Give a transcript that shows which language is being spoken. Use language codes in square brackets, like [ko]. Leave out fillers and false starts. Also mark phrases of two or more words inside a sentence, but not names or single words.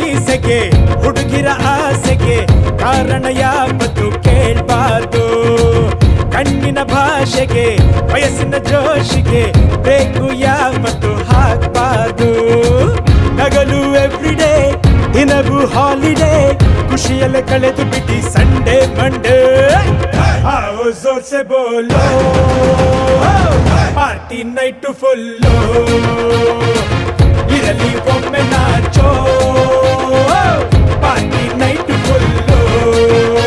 [kn] ಆಸೆಗೆ ಹುಡುಗಿರ ಆಸೆಗೆ ಕಾರಣ ಯಾವತ್ತು ಕೇಳ್ಬಾರ್ದು. ಕಣ್ಣಿನ ಭಾಷೆಗೆ ವಯಸ್ಸಿನ ಜೋಶಿಗೆ ಬೇಕು ಯಾವತ್ತು ಹಾಕ್ಬಾರ್ದು. ನಗಲು ಎವ್ರಿಡೇ ದಿನವೂ ಹಾಲಿಡೇ, ಖುಷಿಯಲ್ಲೇ ಕಳೆದು ಬಿಡಿ [en] Sunday Monday. [hi] आओ जोर से बोलो [en] party night full, [kn] इरली ಒಮ್ಮೆ ನಾಚೋ [en] party night full.